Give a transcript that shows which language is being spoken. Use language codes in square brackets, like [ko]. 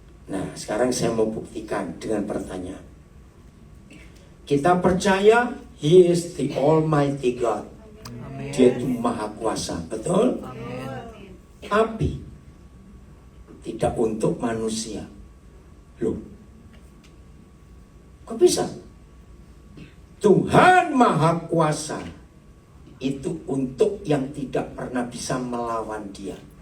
[id] Nah, sekarang saya mau buktikan dengan pertanyaan. Kita percaya [en] He is the Almighty God. [id] Amin. Dia itu Maha Kuasa, betul? Amin. Tapi tidak untuk manusia. Loh, kok bisa? Tuhan Maha Kuasa itu untuk yang tidak pernah bisa melawan Dia.